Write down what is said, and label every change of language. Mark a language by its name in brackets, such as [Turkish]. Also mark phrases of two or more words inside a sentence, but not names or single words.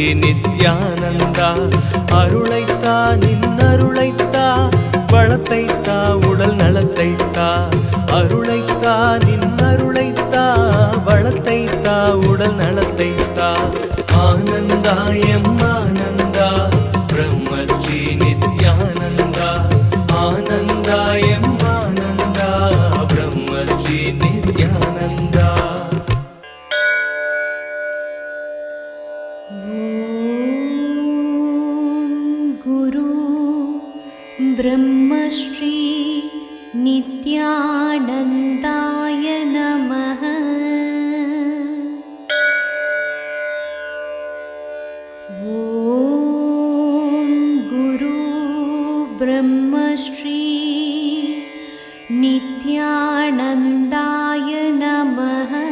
[Tamil] நித்யானந்தா அருளைத்தா நின்னருளைத்தா வளத்தைத்தா உடல் நலத்தைத்தா அருளைத்தா நின்னருளைத்தா வளத்தைத்தா உடல் நலத்தைத்தா ஆனந்தாயம் ஆனந்தா பிரம்மஸ்ரீ நித்யானந்தா ஆனந்தாயம் ஆனந்தா பிரம்மஸ்ரீ நித்யானந்தா [Sanskrit] गुरु ब्रह्मश्री नित्यानन्दाय नमः। ॐ गुरु ब्रह्मश्री नित्यानन्दाय नमः।